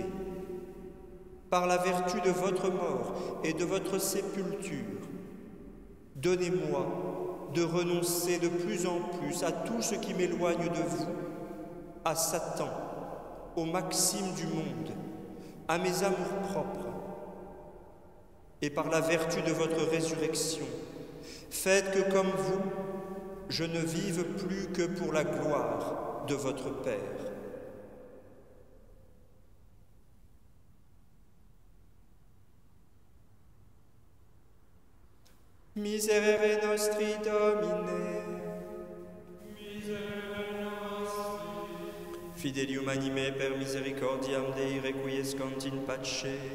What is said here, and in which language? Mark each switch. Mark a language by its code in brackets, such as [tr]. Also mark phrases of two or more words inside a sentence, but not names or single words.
[fr] Par la vertu de votre mort et de votre sépulture, donnez-moi de renoncer de plus en plus à tout ce qui m'éloigne de vous, à Satan, aux maximes du monde, à mes amours-propres. Et par la vertu de votre résurrection, faites que, comme vous, je ne vive plus que pour la gloire de votre Père. [la] Miserere nostri, Domine. Miserere nostri. Fidelium anime per misericordiam Dei requiescant in pace.